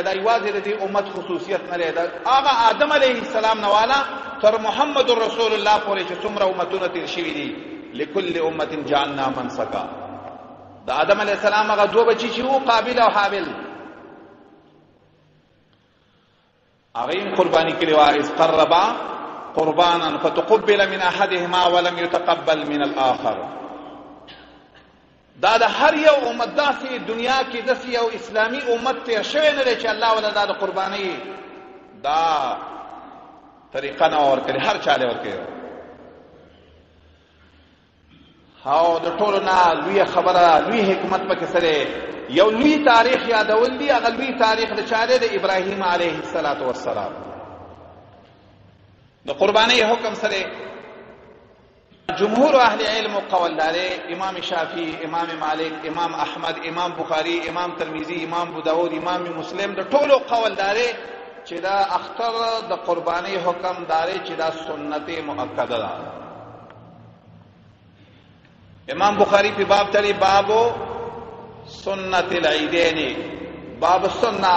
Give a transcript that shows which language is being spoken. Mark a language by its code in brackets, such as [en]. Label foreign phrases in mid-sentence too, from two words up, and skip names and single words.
[ps] دا یوازې د دې امت خصوصیت نه لري، هغه آدم علیه السلام نه والا تر محمد رسول الله پورې چې څومره امتونه تیر شوي دي [ar] لکل امه جعلنا منسکا. [ps] د آدم علیه السلام هغه دوه بچي چې وو قابل او حابل، هغه قرباني کړي [ar] وا اذ قربا قربانا فتقبل من احدهما ولم يتقبل من الاخر. [ps] دا د هر یو امت داسې دنیا کې داسې یو اسلامی امت تیر شوی نه دی چې الله ولا دا د قربانۍ دا طریقه نه ورکړي، هر چاله ورکړي. او د ټولو نه لوی خبره لوی حکمت پکې سره یو لوی تاریخ یادول دی. هغه لوی تاریخ د چاله د ابراهیم علیه السلام د قربانۍ حکم سره جمهور اهل علم و قول داره، امام شافعی، امام مالک، امام احمد، امام بخاری، امام ترمذی، امام ابو داود، امام مسلم د ټولو قول داره چې دا اختر د قربانۍ حکم داره چې دا سنت مؤکده ده. امام بخاری په [ar] باب تلی بابو سنت العیدین، باب السنه.